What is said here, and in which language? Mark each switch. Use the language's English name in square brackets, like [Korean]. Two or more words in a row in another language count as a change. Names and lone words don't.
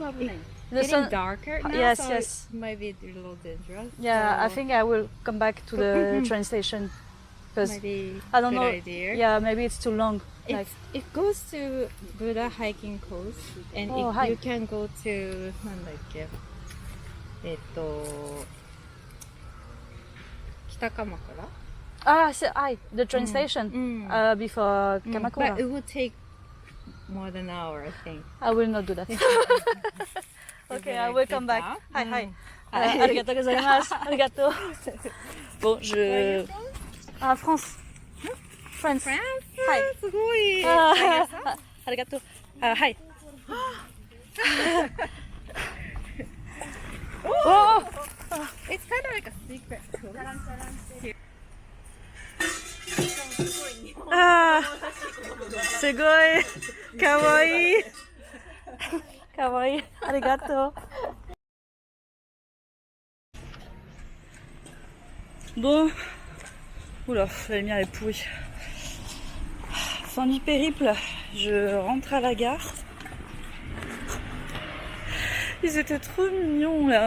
[English] The getting sun... darker now, Yes, so yes. it might be a little dangerous. Yeah, I so think I will come back to the train station because maybe I don't good know. idea. Yeah, maybe it's too long. Like, It goes to Buddha hiking course, and Oh, hi. you can go to なんだっけ北鎌倉 the train station before Kamakura. But it would take more than an hour, I think. I will not do that. Okay, I will come back. Hi, hi. [Japanese] ありがとうございます. Arigatou. [French] Bon, je... Ah, France. France. France? [English] Hi. [Japanese] すごい Arigatou. [English] Hi. Oh! It's kind of like a secret. [Japanese] あ、すごい、かわいい、かわいい、ありがとう. [French] Bon, oula, la lumière est pourrie. Fin du périple, je rentre à la gare. Ils étaient trop mignons là.